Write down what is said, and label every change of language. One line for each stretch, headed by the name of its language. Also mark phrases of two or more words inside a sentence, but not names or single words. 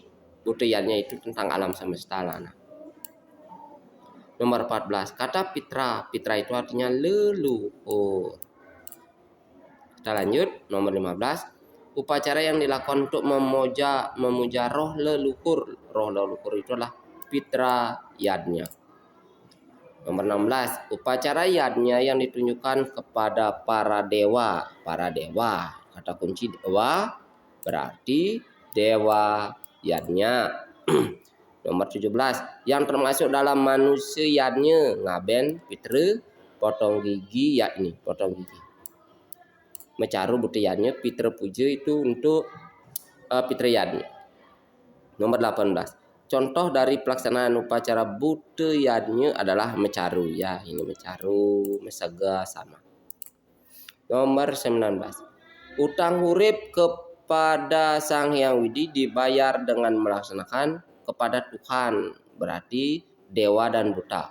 Indonesian: Buta yadnya itu tentang alam semesta. Nah. Nomor 14, kata pitra. Pitra itu artinya leluhur. Kita lanjut. Nomor 15, upacara yang dilakukan untuk memuja roh leluhur. Roh leluhur itu adalah pitra yadnya. Nomor 16, upacara yadnya yang ditunjukkan kepada para dewa. Para dewa, kata kunci dewa berarti dewa yadnya. Nomor 17, yang termasuk dalam manusia yadnya ngaben, pitra, potong gigi ya, ini potong gigi. Mecaru buta yadnya, pitra puja itu untuk pitra yadnya. Nomor 18, contoh dari pelaksanaan upacara buta yadnya adalah mecaru ya, ini mecaru, mesega sama. Nomor 19, utang hurip kepada Sang Hyang Widi dibayar dengan melaksanakan kepada Tuhan, berarti dewa dan buta.